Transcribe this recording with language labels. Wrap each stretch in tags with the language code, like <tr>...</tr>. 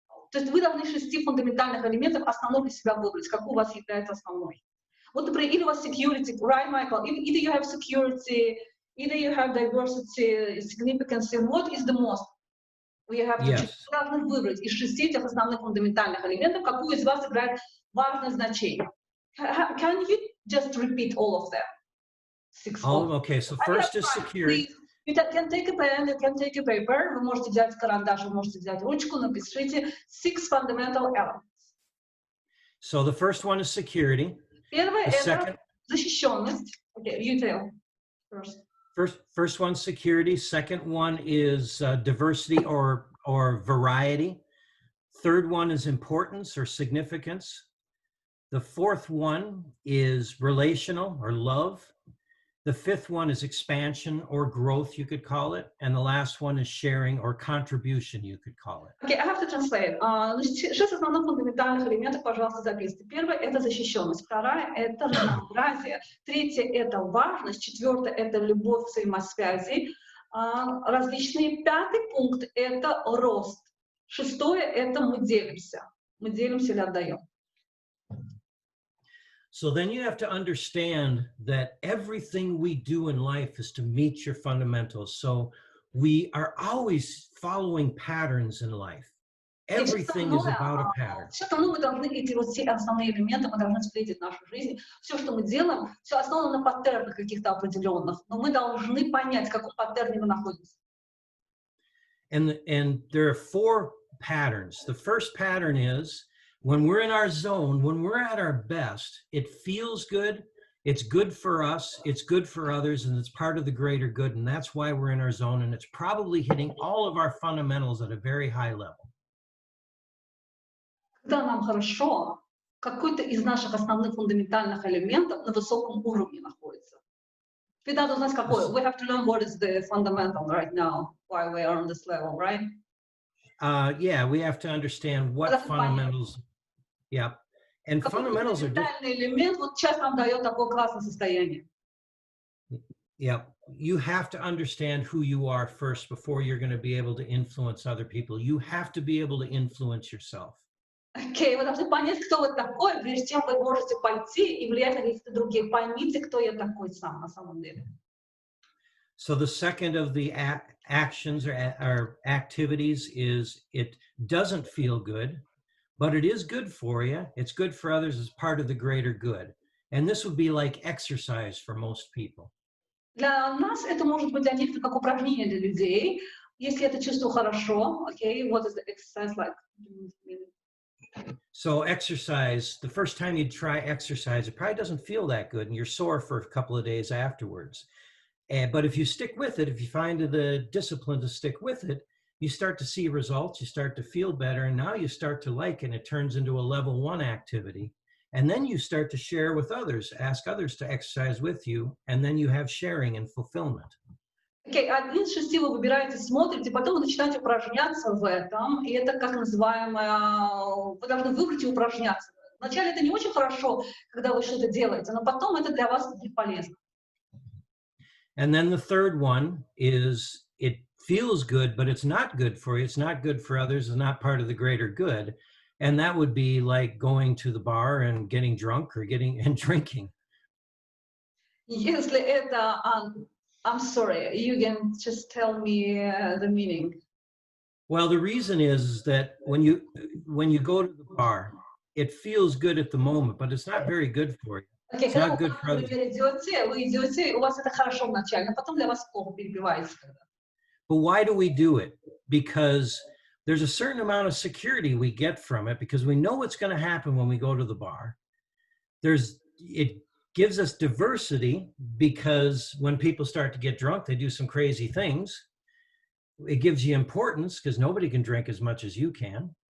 <ru>то есть вы должны из 6 фундаментальных элементов основной для себя выбрать, какой у вас является основной. Вот, например, или у вас security, right, Michael?</ru> <en>Either you have security, either you have diversity, significance, what is the most? You have to choose.</en> <ru>Вы должны выбрать из 6 этих основных фундаментальных элементов, какую из вас играет важное значение.</ru> <en>Can you just repeat all of them? 6 all, okay, so first is security. You can take a pen, you can take a paper.</en> <ru>Вы можете взять карандаш, вы можете взять ручку, напишите 6</ru> <en>fundamental elements. So the first one is security.</en> <ru>Первое это защищенность.</ru> <en>Okay, you tell first. First one, security. Second one is diversity or variety. Third one is importance or significance. The fourth one is relational or love. The fifth one is expansion or growth, you could call it. And the last one is sharing or contribution, you could call it. Okay, I have to translate.</en> <ru>6 основных фундаментальных элементов, пожалуйста, записывайте. Первое – это защищенность. Вторая – это разнообразие. Третье – это важность. Четвертое – это любовь, взаимосвязи. Различные. Пятый пункт – это рост. Шестое – это мы делимся. Мы делимся или отдаем.</ru> <en>So then you have to understand that everything we do in life is to meet your fundamentals. So we are always following patterns in life. Everything is about a pattern.</en> <ru>Все равно мы должны эти вот все основные элементы, мы должны встретить в нашу жизнь. Все, что мы делаем, все основано на паттернах каких-то определенных. Но мы должны понять, в каком паттерне мы находимся.</ru> <en>And there are 4 patterns. The first pattern is when we're in our zone, when we're at our best, it feels good, it's good for us, it's good for others, and it's part of the greater good, and that's why we're in our zone, and it's probably hitting all of our fundamentals at a very high level.</en> <ru>Когда нам хорошо, какой-то из наших основных фундаментальных элементов на высоком уровне находится. Ты надо знать, какой.</ru> <en>We have to learn what is the fundamental right now, why we are on this level, right? Yeah, we have to understand what fundamentals... Yeah, and fundamentals are</en> <ru>элемент вот сейчас нам дает такое классное состояние.</ru> <en>Yeah, you have to understand who you are first before you're going to be able to influence other people. You have to be able to influence yourself.</en> <ru>Окей, вы должны понять, кто вы такой, прежде чем вы можете пойти и влиять на каких-то других. Поймите, кто я такой сам на самом деле.</ru> <en>So the second of the actions or activities is it doesn't feel good, but it is good for you. It's good for others as part of the greater good. And this would be like exercise for most people.</en> <ru>Для нас это может быть для них как упражнение для людей. Если это чувство хорошо,</ru> <en>okay, what is the exercise like? So exercise, the first time you try exercise, it probably doesn't feel that good and you're sore for a couple of days afterwards. But if you stick with it, if you find the discipline to stick with it, you start to see results, you start to feel better, and now you start to like it, and it turns into a level 1 activity. And then you start to share with others, ask others to exercise with you, and then you have sharing and fulfillment.</en> <ru>Окей, один из 6 вы выбираете, смотрите, потом вы начинаете упражняться в этом, и это как называемое, вы должны выбрать и упражняться. Вначале это не очень хорошо, когда вы что-то делаете, но потом это для вас будет полезно.</ru> <en>And then the third one is it feels good, but it's not good for you. It's not good for others. It's not part of the greater good. And that would be like going to the bar and getting drunk or drinking.</en> <ru>Если это,</ru> <en>I'm sorry, you can just tell me the meaning. Well, the reason is that when you go to the bar, it feels good at the moment, but it's not very good for you. Okay, it's not good for others.</en> <ru>Вы идете, у вас это хорошо вначале, а потом для вас плохо, перебивается.</ru> <en>But why do we do it? Because there's a certain amount of security we get from it because we know what's going to happen when we go to the bar. It gives us diversity because when people start to get drunk, they do some crazy things. It gives you importance because nobody can drink as much as you can.</en>